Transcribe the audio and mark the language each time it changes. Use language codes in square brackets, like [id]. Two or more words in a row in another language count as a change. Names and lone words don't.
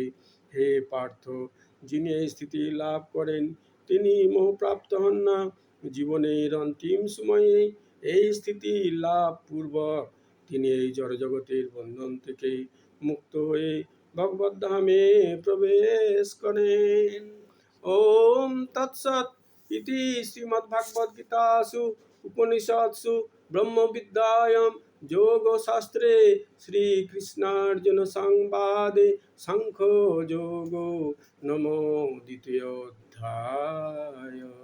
[bn] হে পার্থ, যিনি এই স্থিতি লাভ করেন তিনি মোহপ্রাপ্ত হন না। জীবনের অন্তিম সময়ে এই স্থিতি লাভ পূর্বক তিনি এই জড়জগতের বন্ধন থেকে মুক্ত হয়ে ভগবদ্ধামে প্রবেশ করেন। [sa] ওম তৎসৎ ইতি শ্রীমদ্ভাগবদ্গীতাসু উপনিষৎসু ব্রহ্মবিদ্যাयां যোগশাস্ত্রে শ্রীকৃষ্ণার্জুন সংবাদে সাংখ্য যোগো নমো দ্বিতীয়োऽধ্যায়।